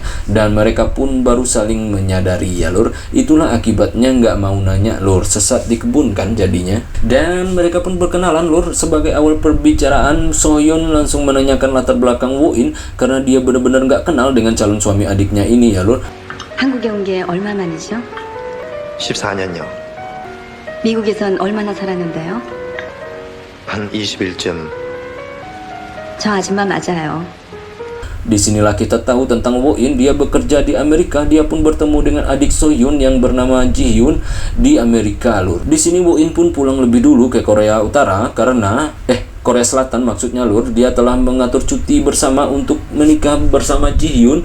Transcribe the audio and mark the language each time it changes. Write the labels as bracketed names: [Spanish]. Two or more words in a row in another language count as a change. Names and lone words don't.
[Indonesian] Dan mereka pun baru saling menyadari ya lur. Itulah akibatnya nggak mau nanya lur, sesat di kebun kan jadinya. Dan mereka pun berkenalan lur. Sebagai awal perbicaraan, So Hyun langsung menanyakan latar belakang Woo In karena dia benar-benar nggak kenal dengan calon suami adiknya ini ya lur. [Korean] 한국에 온 게 얼마 만이죠? 14년요. 미국에선 얼마나 살았는데요? 한 20일쯤. 저 아줌마 맞아요. [Indonesian] Disinilah kita tahu tentang Wo-in. Dia bekerja di Amerika. Dia pun bertemu dengan adik So-hyun yang bernama Ji-hyun di Amerika, lur. Di sini Wo-in pun pulang lebih dulu ke Korea Utara karena Korea Selatan maksudnya, lur. Dia telah mengatur cuti bersama untuk menikah bersama Ji-hyun.